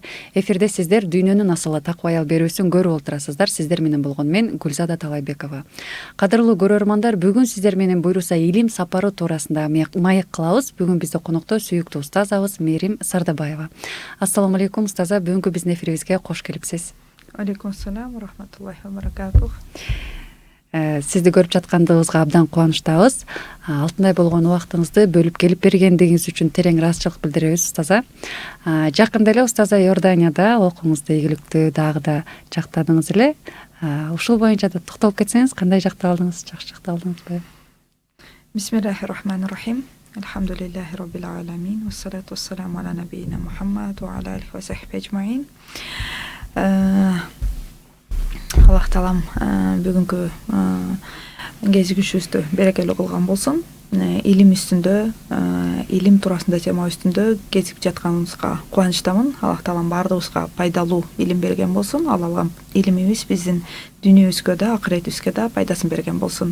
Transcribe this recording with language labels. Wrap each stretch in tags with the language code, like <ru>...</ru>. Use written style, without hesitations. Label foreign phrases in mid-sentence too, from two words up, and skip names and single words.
<ky>Эфирде сиздер дүйнөнүн асылы таква аял берүүсүн көрүп отурасыздар. Сиздер менен болгон мен Гүлзада Талайбекова. Кадырлуу көрөрмандар, бүгүн сиздер менен буйруса илим сапары туурасында маек кылабыз. Бүгүн бизде конокто сүйүктүү устазабыз Мээрим Сардабаева.</ky> <ar>السلام عليكم</ar> <ky>устаза, бүгүнкү биздин эфирибизге кош келипсиз.</ky> <ar>عليكم السلام، رحمة الله وبركاته.</ar> <ky>Сизди көрүп жаткандыгыбызга абдан кубанычтабыз. Алтындай болгон убактыңызды бөлүп келип бергендигиңиз үчүн терең ыраазычылык билдиребиз устаза. Жакында эле устаза Иорданияда окууңузду ийгиликтүү дагы да жактадыңыз эле. Ушул боюнча да токтолуп кетсеңиз, кандай жакталдыңыз, жакшы жакталдыңызбы?</ky> <ar>بسم الله الرحمن الرحيم. الحمد لله رب العالمين. والصلاة والسلام على نبينا محمد وعلى آله وصحبه أجمعين.</ar> <ky>Аллах Таалам бүгүнкү кезигишибизди берекелүү кылган болсун. Илим үстүндө, илим туурасында тема үстүндө кезигип жатканыбызга кубанычтамын. Аллах Таалам баардыгыбызга пайдалуу илим берген болсун. Ал алган илимибиз биздин дүйнөбүзгө да, акыретибизге да пайдасын берген болсун.</ky>